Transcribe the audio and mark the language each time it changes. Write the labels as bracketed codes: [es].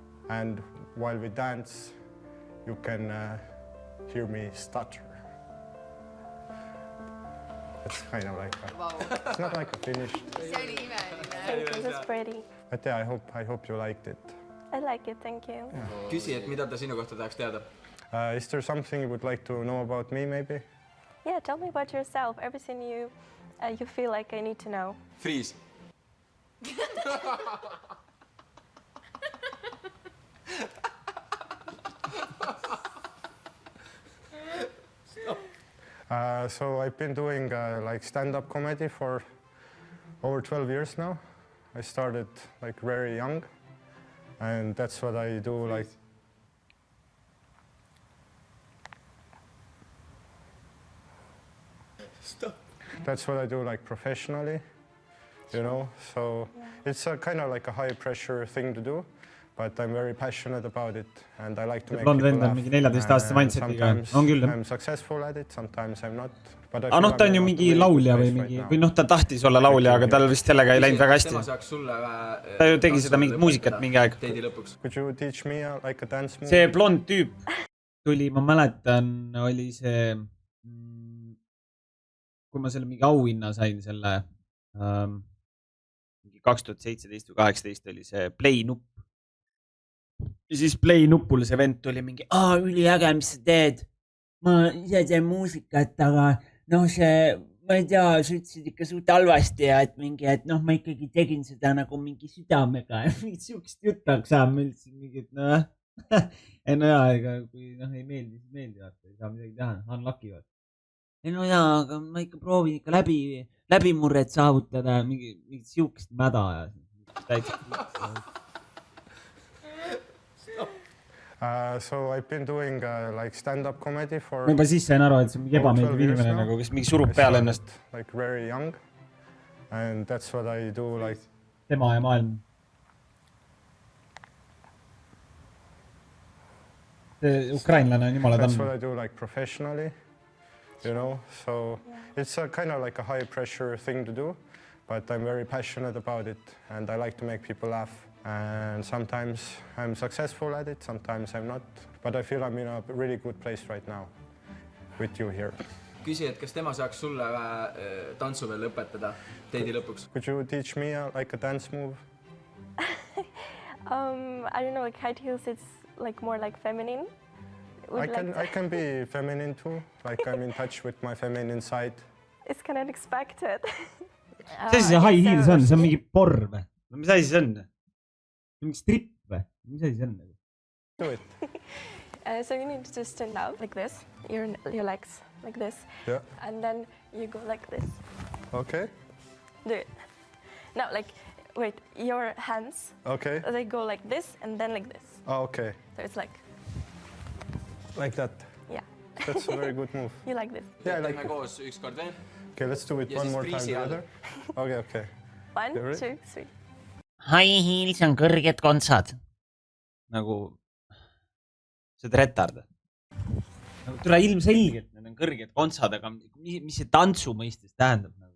[en] And while we dance, you can hear me stutter. It's kind of like it's not like a finished. Thank you, that's pretty. But yeah, I hope you liked it. I like it, thank you. [et] Küsi, et mida ta sinu kohta tahaks teada? [en] Is there something you would like to know about me, maybe? Yeah, tell me about yourself, everything you feel like I need to know. Freeze. So I've been doing like stand-up comedy for over 12 years now. I started like very young, and that's what I do like. Stop. That's what I do like professionally, you know. So it's a kind of like a high-pressure thing to do, but I'm very passionate about it, and I like to make people laugh. [et] Mingi 14-aastase mindsetiga. On küll. [en] I'm successful at it, sometimes I'm not. [et] Aga noh, ta on ju mingi laulja või noh, ta tahtis olla laulja, aga tal vist sellega ei läinud väga hästi. Ta ju tegi seda mingit muusikat mingi aeg. [en] Could you teach me like a dance move? [et] See blond tüüp tuli, ma mäletan, oli see, kui ma selle mingi auhinna sain selle 2017 või 2018 oli see play nupp. Ja siis play nupul see vend tuli mingi, üliäge, mis sa teed? Ma ise teen muusikat, aga noh, see, ma ei tea, sa ütlesid ikka suht halvasti ja et mingi, et noh, ma ikkagi tegin seda nagu mingi südamega ja mingit siukest juttu saab meil siis mingit, noh, ei no jaa, ega kui noh, ei meeldi, siis meeldi, vaata, ei saa midagi teha, unlucky, vaata. Ei no jaa, aga ma ikka proovin ikka läbimurret saavutada, mingit siukest mäda ja täitsa. [en] So I've been doing like stand-up comedy for. [et] Ma juba siis sain aru, et see on mingi ebameeldiv inimene nagu, kes mingi surub peale ennast. [en] Like very young, and that's what I do like. [et] Tema ja maailm. Ukrainlane on jumala [en] That's [et] tannu. [en] what I do like professionally, you know. So it's a kind of like a high-pressure thing to do, but I'm very passionate about it, and I like to make people laugh. And sometimes I'm successful at it, sometimes I'm not. But I feel I'm in a really good place right now with you here. [et] Küsi, et kas tema saaks sulle tantsu veel õpetada teidi lõpuks? [en] Could you teach me like a dance move? I don't know, like high heels, it's like more like feminine. I can be feminine too, like I'm in touch with my feminine side. It's kind of unexpected. [et] Mis asi see high heels on? See on mingi porr või? Mis asi see on? Mingi strip või? Mis asi see on? [en] Do it. So you need to just stand out like this, your legs like this. Yeah. And then you go like this. Okay. Do it. Now, like, wait, your hands. Okay. They go like this and then like this. Oh, okay. So it's like. Like that. Yeah. That's a very good move. You like this? Yeah, I like [et] it. Koos ükskord veel. [en] Okay, let's do it one more time together. Okay, okay. 1, 2, 3. [et] High heels on kõrged kontsad. Nagu, see on retard. Nagu tule ilmselgelt, need on kõrged kontsad, aga mis see tantsu mõistes tähendab?